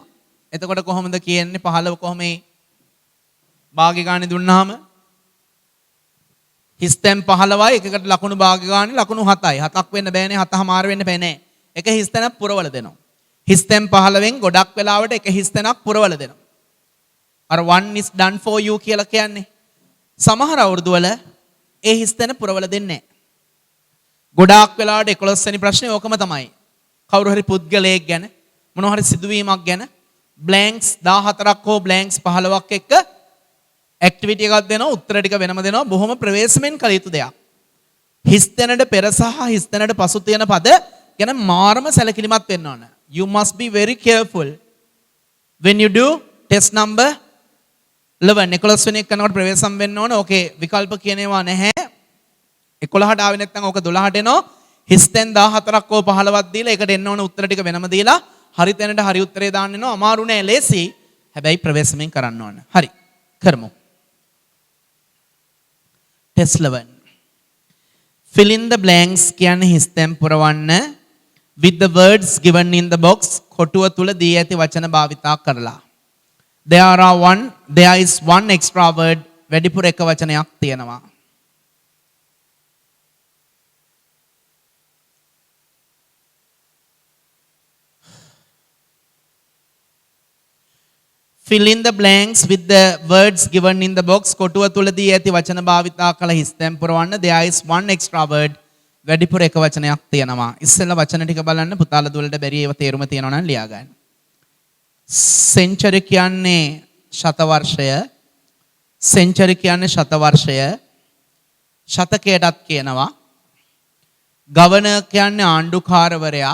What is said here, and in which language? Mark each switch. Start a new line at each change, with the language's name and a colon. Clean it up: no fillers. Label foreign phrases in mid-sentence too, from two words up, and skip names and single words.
Sinhala: එතකොට කොහොමද කියන්නේ 15 කොහොමයි භාගය ගානේ දුන්නාම හිස්තැන් 15යි එකකට ලකුණු භාගය ගානේ ලකුණු 7යි. 7ක් වෙන්න බෑනේ 7මාර වෙන්න බෑ නෑ. එක හිස්තැනක් පුරවල දෙනවා. හිස්තැන් 15න් ගොඩක් වෙලාවට එක හිස්තැනක් පුරවල දෙනවා. අර
English: one is done for you
Sinhala: කියලා කියන්නේ. සමහර අවුරුදු වල ඒ හිස්තැන පුරවල දෙන්නේ නෑ. ගොඩාක් වෙලාවට 11 වෙනි ප්‍රශ්නේ ඕකම තමයි. කවුරු හරි පුද්ගලයෙක් ගැන මොනවා හරි සිදුවීමක් ගැන බ්ලැන්ක්ස් 14ක් හෝ බ්ලැන්ක්ස් 15ක් එක්ක ඇක්ටිවිටි එකක් දෙනවා, උත්තර ටික වෙනම දෙනවා. බොහොම ප්‍රවේශමෙන් කළ යුතු දෙයක්. හිස්තැනට පෙර සහ හිස්තැනට පසු තියෙන පද ගැන මාරම සැලකිලිමත් වෙන්න ඕන.
English: You must be very careful when you do test number 11.
Sinhala: 11 වෙනි එක කරනකොට ප්‍රවේශම් වෙන්න ඕන. ඕකේ විකල්ප කියන ඒවා නැහැ. 11ට ආවේ නැත්නම් ඕක 12ට එනවා. හිස්තැන් 14ක් හෝ 15ක් දීලා ඒකට එන්න ඕන උත්තර ටික වෙනම දීලා හරි තැනට හරි උත්තරේ දාන්න එනවා. අමාරු නෑ, ලේසි. හැබැයි ප්‍රවේශමෙන් කරන්න ඕන. හරි. කරමු.
English: Test 11. Fill in the blanks
Sinhala: කියන්නේ හිස්තැන් පුරවන්න
English: with the words given in the box.
Sinhala: කොටුව තුල දී ඇති වචන භාවිතා කරලා.
English: There is one extra word.
Sinhala: වැඩිපුර එක වචනයක් තියෙනවා.
English: Fill in the blanks with the words given in the box.
Sinhala: කොටුව තුලදී ඇති වචන භාවිතා කළ හිස්තැන් පුරවන්න.
English: There is one extra word.
Sinhala: වැඩිපුර එක වචනයක් තියෙනවා. ඉස්සෙල්ලා වචන ටික බලන්න. පුතාලා දුවලට බැරි ඒවා තේරුම තියෙනවා නම් ලියා ගන්න. සෙන්චරි කියන්නේ ශතවර්ෂය. සෙන්චරි කියන්නේ ශතවර්ෂය. ශතකයටත් කියනවා. ගවර්නර් කියන්නේ ආණ්ඩුකාරවරයා.